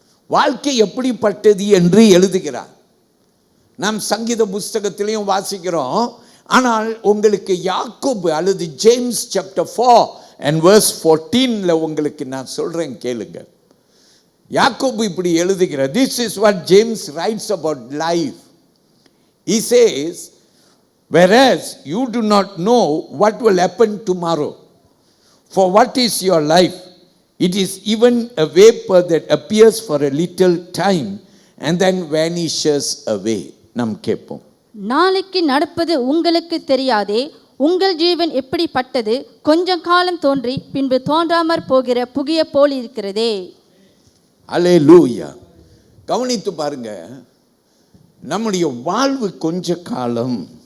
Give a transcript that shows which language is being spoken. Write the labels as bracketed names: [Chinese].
[Tamil] வாழ்க்கை எப்படிப்பட்டது என்று எழுதுகிறார். நாம் சங்கீத புஸ்தகத்திலையும் வாசிக்கிறோம். ஆனால் உங்களுக்கு யாக்கோபு அல்லது ஜேம்ஸ் சாப்டர் 4 [English] and verse 14 [Tamil] உங்களுக்கு நான் சொல்றேன், கேளுங்க. யாக்கோபு இப்படி எழுதுகிறார். [English] This is what James writes about life. He says, whereas you do not know what will happen tomorrow, for what is your life? It is even a vapor that appears for a little time and then vanishes away. [Tamil] நாம் கேட்போம். நாளைக்கு நடப்பது உங்களுக்கு தெரியாதே, உங்கள் ஜீவன் எப்படிப்பட்டது, கொஞ்சம் காலம் தோன்றி பின்பு தோன்றாமற் போகிற புகிய போல் இருக்கிறதே. அல்லேலூயா. கவனித்து பாருங்க, நம்முடைய வாழ்வு கொஞ்ச காலம்.